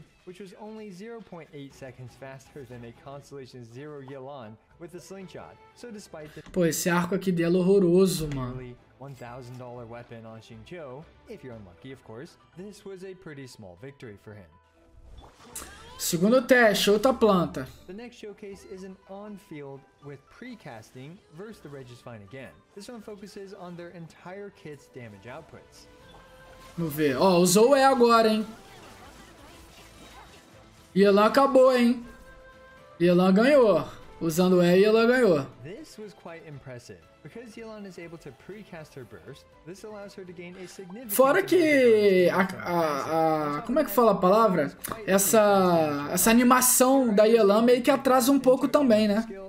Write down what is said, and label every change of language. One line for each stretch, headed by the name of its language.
English: which was only 0.8 seconds faster than a Constellation Zero Yelan with a slingshot. So despite the
Portuguese: pô, esse arco aqui dela é horroroso, mano.
English: $1,000 weapon on Xingqiu, if you're unlucky, of course, this was a pretty small victory for him.
Portuguese: Segundo teste, outra planta.
English: The next showcase is an on-field with precasting versus the Regis Fine again. This one focuses on their entire kit's damage outputs.
Portuguese: Vamos ver. Ó, usou o E agora, hein? Yelan acabou, hein? Yelan ganhou. Usando o E, Yelan ganhou.
English: This was quite impressive. Because Yelan is able to precast her burst, this allows her to gain a significant...
Portuguese: Fora que como é que fala a palavra? Essa animação da Yelan meio que atrasa um pouco também, né?